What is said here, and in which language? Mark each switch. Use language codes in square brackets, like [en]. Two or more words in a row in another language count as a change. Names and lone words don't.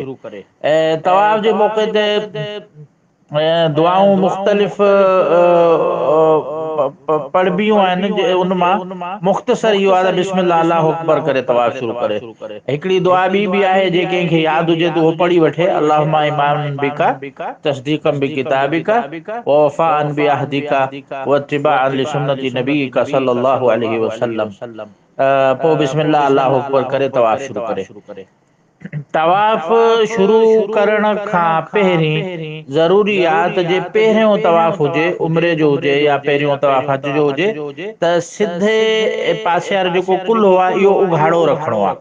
[sd] ऐं तवाफ़ जे मौक़े ते दुआऊं मुख़्तलिफ़ पढ़बियूं आहिनि। उन मां मुख़्तसर इहो आहे त [ar] بسم الله الله أكبر [sd] करे तवाफ़ शुरू करे। हिकिड़ी दुआ बि आहे, जे कंहिंखे यादि हुजे त उहो पढ़ी वठे, [ar] اللهم إيمانا بك وتصديقا بكتابك ووفاء بعهدك واتباعا لسنة نبيك صلى الله عليه وسلم. [sd] पोइ [ar] بسم الله الله أكبر [sd] करे तवाफ़ शुरू करे। तवाफ़ शुरू करण खां पहिरीं ज़रूरी आहे त जे पहिरियों तवाफ़ हुजे, उमिरे जो हुजे, या पहिरियों तवाफ़ हज जो हुजे, त सिधे पासे वारो जेको कुल्हो आहे इहो उघाड़ो रखिणो आहे।